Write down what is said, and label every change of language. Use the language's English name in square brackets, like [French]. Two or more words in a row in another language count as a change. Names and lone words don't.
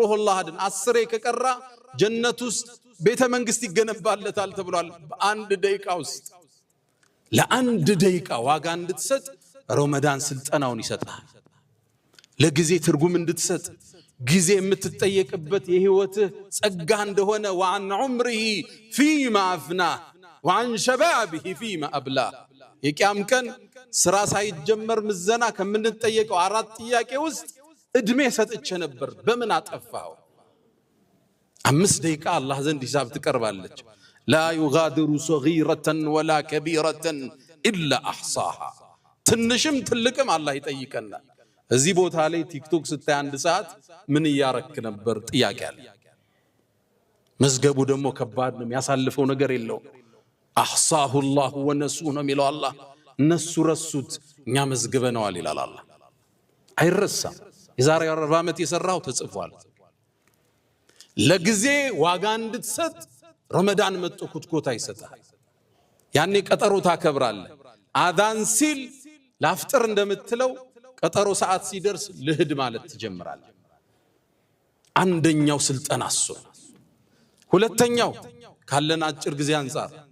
[Amharic] ሁወላህ አሐድ 10 ከቀራ ጀነት ውስጥ ቤተ መንግስት ይገነባለታል ተብሏል በአንድ ደቂቃ ውስጥ ለአንድ ደቂቃ ዋጋ እንድትሰጥ ረመዳን ስልጠናውን ይሰጣል ለጊዜ ትርጉም እንድትሰጥ ጊዜ የምትጠየቅበት የህይወትህ ጸጋ እንደሆነ [Arabic] وعن عمره فيما أفناه وعن شبابه فيما أبلاه [Amharic] የቂያም ቀን ስራ ሳይጀመር ምዘና ከምንጠየቀው አራት ጥያቄ ውስጥ እድሜ ሰጥቼ ነበር በምን አጠፋው 5 ደቂቃ አላህ ዘንድ ሂሳብ ትቀርባለች [Arabic] لا يغادر صغيرة ولا كبيرة إلا أحصاها [Amharic] ትንሽም ትልቅም አላህ ይጠይቀናል እዚህ ቦታ ላይ ቲክቶክ ስታይ አንድ ሰዓት ምን ያረክ ነበር ጥያቄ አለ መዝገቡ ደግሞ ከባድ ነው ያሳልፈው ነገር የለው [Arabic] أحصاه الله ونسوه [Amharic] ሚለው አላህ እነሱ ረሱት እኛ መዝግበነዋል ይላል አላህ አይረሳም የዛሬ 40 ዓመት የሰራው ተጽፏል ለጊዜ ዋጋ እንድትሰጥ ረመዳን መጥቶ ኩትኮታ ይሰጣል ያኔ ቀጠሮ ታከብራለህ አዳን ሲል ላፍጥር እንደምትለው ቀጠሮ ሰዓት ሲደርስ ልህድ ማለት ትጀምራለህ አንደኛው ስልጠና እሱ ሁለተኛው ካለን አጭር ጊዜ አንፃር